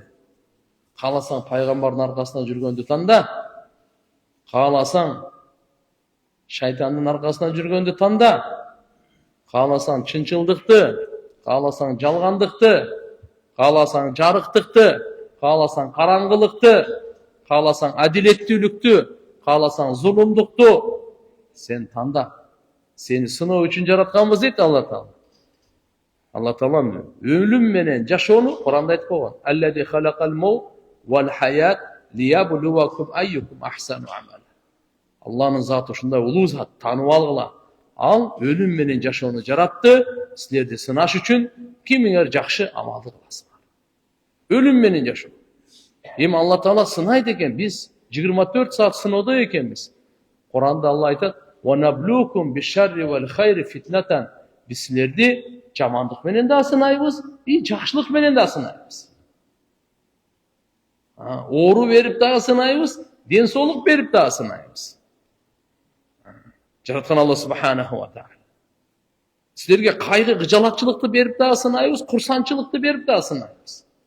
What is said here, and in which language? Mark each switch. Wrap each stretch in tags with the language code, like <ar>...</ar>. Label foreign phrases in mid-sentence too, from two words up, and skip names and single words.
<ky>Кааласаң пайгамбардын аркасында жүргөндү танда, кааласаң шайтандын аркасында жүргөндү танда, кааласаң чынчылдыкты, кааласаң жалгандыкты, кааласаң жарыктыкты, кааласаң караңгылыкты, кааласаң адилеттүүлүктү, кааласаң зулумдукту, сен танда. Сени сыноо үчүн жаратканбыз дейт Алла Таала. Алла Таала өлүм менен жашоону Куранда айтып койгон.</ky> <ar>الذي خلق الموت والحياة ليبلوكم أيكم أحسن عملا.</ar> <ky>Алланын заты ушундай улуу зат, таанып алгыла. Ал өлүм менен жашоону жаратты, силерди сынаш үчүн, кимиңер жакшы амалды кыласыңар. Өлүм менен жашоо. Эми Алла Таала сынайт экен, биз 24 саат сыноодо экенбиз. Куранда Алла айтат:</ky> <ar>"ونبلوكم بالشر والخير فتنة".</ar> <ky>Биз силерди жамандык менен да сынайбыз, жакшылык менен да сынайбыз. Оору берип дагы сынайбыз, ден соолук берип дагы сынайбыз. Жараткан Алла</ky> <ar>سبحانه وتعالى.</ar> <ky>Силерге кайгы, кыжалатчылыкты берип дагы сынайбыз, курсанчылыкты берип дагы сынайбыз.</ky>